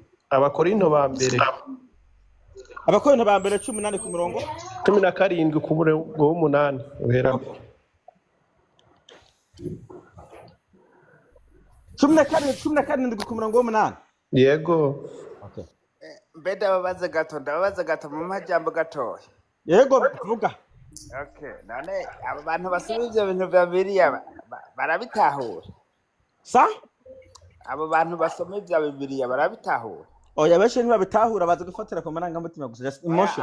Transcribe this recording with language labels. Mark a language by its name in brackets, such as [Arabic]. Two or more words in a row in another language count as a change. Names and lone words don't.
[Rundi] Abakorinto ba mbere Abakorinto ba mbere 18 ku murongo 17 ku murongo w'8 uhera 17 ku murongo w'8. yego Okay. Mbe ndababaza gato mu majambo gatoya. Yego vuga. Okay, none aba bantu basoma ivyo bintu vya Bibiliya barabitahura. Sa? Abo bantu basoma ivya Bibiliya barabitahura. Oya benshi ntibabitahura baza gufatira ku marangamutima gusa [English] just emotion.